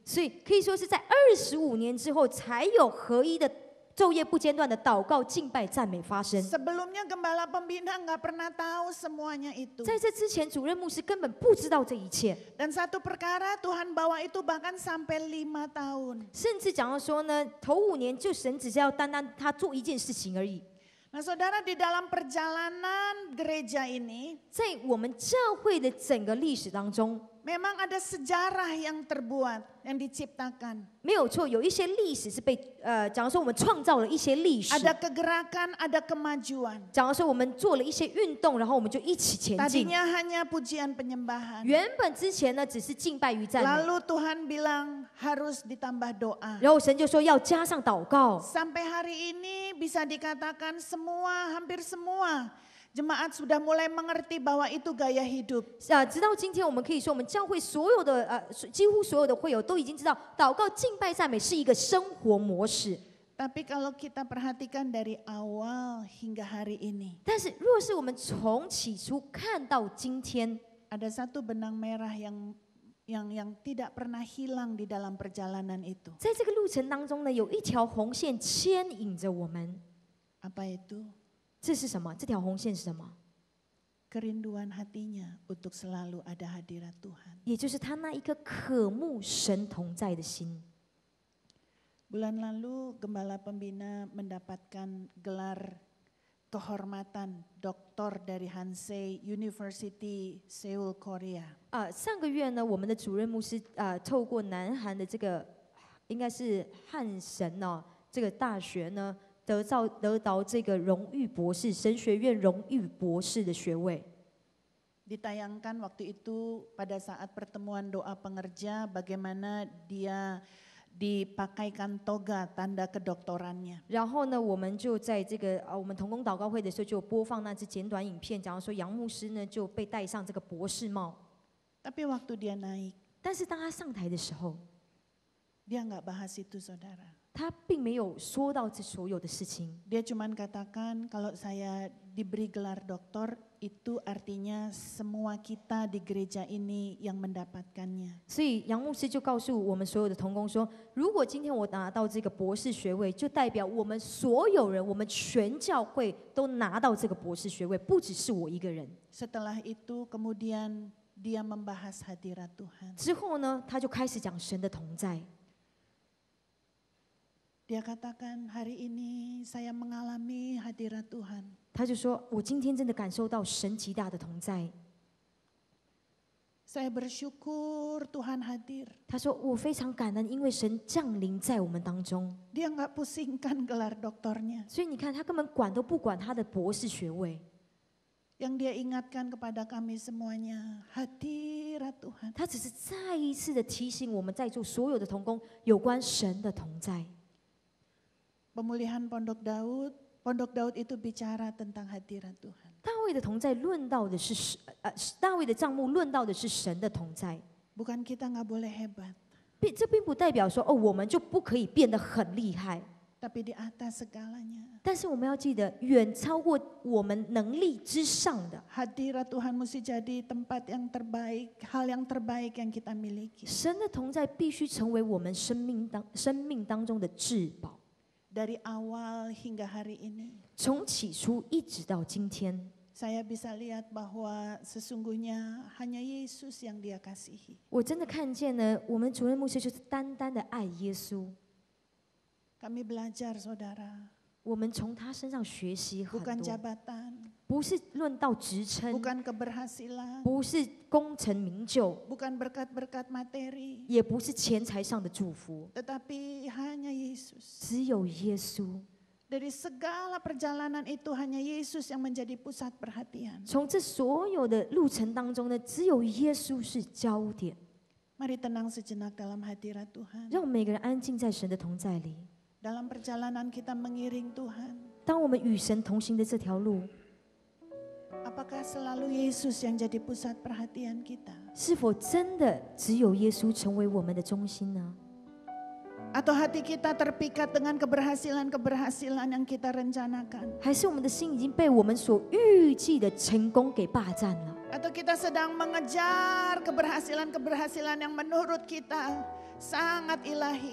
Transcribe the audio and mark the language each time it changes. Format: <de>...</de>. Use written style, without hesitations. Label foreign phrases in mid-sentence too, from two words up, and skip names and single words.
<zh>所以可以说是在25年之后，才有合一的昼夜不间断的祷告、敬拜、赞美发生。</zh> <id>Sebelumnya gembala pembina nggak pernah tahu semuanya itu.</id> <zh>在这之前，主任牧师根本不知道这一切，</zh> <id>Dan satu perkara Tuhan bawa itu bahkan sampai 5 tahun.</id> <zh>甚至讲到说呢，头5年就神只是要单单他做一件事情而已。</zh> <id>Nah saudara, di dalam perjalanan gereja ini</id> <zh>在我们教会的整个历史当中，</zh> <id>memang ada sejarah yang terbuat, yang diciptakan.</id> <zh>没有错，有一些历史是被讲到说我们创造了一些历史，</zh> <id>Ada kegerakan, ada kemajuan.</id> <zh>讲到说我们做了一些运动，然后我们就一起前进。</zh> <id>Tadinya hanya pujian penyembahan.</id> <zh>原本之前呢，只是敬拜与赞美，</zh> <id>Lalu Tuhan bilang harus ditambah doa.</id> <zh>然后神就说要加上祷告。</zh> <id>Sampai hari ini bisa dikatakan hampir semua jemaat sudah mulai mengerti bahwa itu gaya hidup.</id> <zh>直到今天，我们可以说，我们教会所有的几乎所有的会友都已经知道，祷告、敬拜、赞美是一个生活模式。</zh> <id>Tapi kalau kita perhatikan dari awal hingga hari ini,</id> <zh>但是，若是我们从起初看到今天，</zh> <id>ada satu benang merah yang tidak pernah hilang di dalam perjalanan itu.</id> <zh>在这个路程当中呢，有一条红线牵引着我们。</zh> <id>Apa itu?</id> <zh>这是什么？这条红线是什么？</zh> <id>Kerinduan hatinya untuk selalu ada hadirat Tuhan.</id> <zh>也就是他那一颗渴慕神同在的心。</zh> <id>Bulan lalu Gembala Pembina mendapatkan gelar kehormatan doktor dari Hansei University Seoul, Korea.</id> <zh>上个月呢，我们的主任牧师透过南韩的这个应该是汉神哦，这个大学呢，得到这个荣誉博士，神学院荣誉博士的学位。</zh> <id>Ditayangkan waktu itu pada saat pertemuan doa pengerja bagaimana dia dipakaikan toga tanda kedoktorannya.</id> <zh>然后呢，我们就在这个我们同工祷告会的时候，就播放那支简短影片，讲到说杨牧师呢就被戴上这个博士帽。</zh> <id>Tapi waktu dia naik,</id> <zh>但是当他上台的时候，</zh> <id>dia nggak bahas itu saudara.</id> <zh>他并没有说到这所有的事情。</zh> <id>Dia cuman katakan kalau saya diberi gelar doktor itu artinya semua kita di gereja ini yang mendapatkannya.</id> <zh>所以杨牧师就告诉我们所有的同工说，如果今天我拿到这个博士学位，就代表我们所有人，我们全教会都拿到这个博士学位，不只是我一个人。</zh> <id>Setelah itu kemudian dia membahas hadirat Tuhan.</id> <zh>之后呢，他就开始讲神的同在。</zh> <id>Dia katakan hari ini saya mengalami hadirat Tuhan.</id> <zh>他就说：“我今天真的感受到神极大的同在。</zh> <id>Saya bersyukur Tuhan hadir. ”</id> <zh>他说：“我非常感恩，因为神降临在我们当中。</zh> <id>Dia nggak pusingkan gelar doktornya.</id> <zh>所以你看，他根本管都不管他的博士学位。</zh> <id>Yang Dia ingatkan kepada kami semuanya, hadirat Tuhan.</id> <zh>他只是再一次的提醒我们在座所有的同工有关神的同在。</zh> <id>Pemulihan Pondok Daud itu bicara tentang hadirat Tuhan.</id> <zh>大卫的同在论到的是大卫的帐幕论到的是神的同在。</zh> <id>Bukan kita nggak boleh hebat,</id> <zh>这并不代表说我们就不可以变得很厉害，</zh> <id>tapi di atas segalanya.</id> <zh>但是我们要记得，远超过我们能力之上的</zh> <id>Hadirat Tuhan mesti jadi tempat yang terbaik, hal yang terbaik yang kita miliki.</id> <zh>神的同在，必须成为我们生命当中的至宝。</zh> <id>Dari awal hingga hari ini,</id> <zh>从起初一直到今天，</zh> <id>saya bisa lihat bahwa sesungguhnya hanya Yesus yang Dia kasihi.</id> <zh>我真的看见呢，我们主任牧师就是单单的爱耶稣。</zh> <id>Kami belajar, saudara,</id> <zh>我们从他身上学习很</zh> <id>bukan</id> <zh>多，</zh> <id>jabatan,</id> <zh>不是论到职称，</zh> <id>bukan keberhasilan,</id> <zh>不是功成名就，</zh> <id>bukan berkat-berkat materi,</id> <zh>也不是钱财上的祝福，</zh> <id>tetapi hanya Yesus.</id> <zh>只有耶稣。</zh> <id>Dari segala perjalanan itu hanya Yesus yang menjadi pusat perhatian.</id> <zh>从这所有的路程当中呢，只有耶稣是焦点。</zh> <id>Mari tenang sejenak dalam hadirat Tuhan.</id> <zh>让我们每个人安静在神的同在里。</zh> <id>Dalam perjalanan kita mengiring Tuhan,</id> <zh>当我们与神同行的这条路，</zh> <id>apakah selalu Yesus yang jadi pusat perhatian kita?</id> <zh>是否真的只有耶稣成为我们的中心呢？</zh> <id>Atau hati kita terpikat dengan keberhasilan-keberhasilan yang kita rencanakan?</id> <zh>还是我们的心已经被我们所预计的成功给霸占了？</zh> <id>Atau kita sedang mengejar keberhasilan-keberhasilan yang menurut kita sangat ilahi?</id>